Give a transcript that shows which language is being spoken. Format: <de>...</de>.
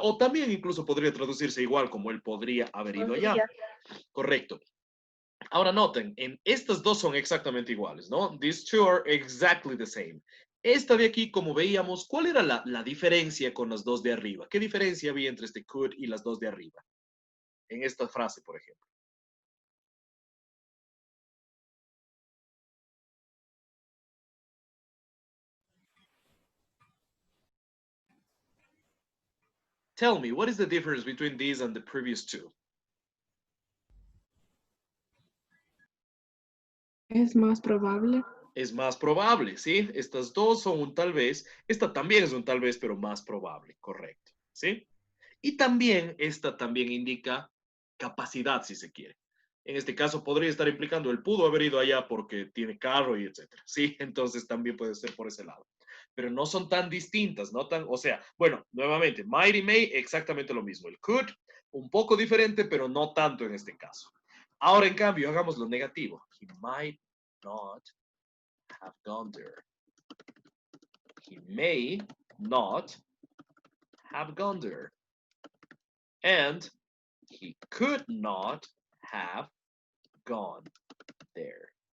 <es>O también incluso podría traducirse igual como él podría haber ido allá. Correcto. Ahora noten, en estas dos son exactamente iguales, ¿no?</es> <en>These two are exactly the same.</en> <es>Esta de aquí, como veíamos, ¿cuál era la diferencia con las dos de arriba? ¿Qué diferencia había entre este could y las dos de arriba? En esta frase, por ejemplo.</es> <en>Tell me, what is the difference between these and the previous two?</en> <es>Es más probable. Es más probable, ¿sí? Estas dos son un tal vez. Esta también es un tal vez, pero más probable, correcto, ¿sí? Y también, esta también indica capacidad, si se quiere. En este caso, podría estar implicando él pudo haber ido allá porque tiene carro y etcétera, ¿sí? Entonces, también puede ser por ese lado. Pero no son tan distintas, no tan, o sea, bueno, nuevamente, might y may, exactamente lo mismo. El could, un poco diferente, pero no tanto en este caso. Ahora, en cambio, hagamos lo negativo.</es> <en>He might not have gone there. He may not have gone there. And he could not have gone there.</en>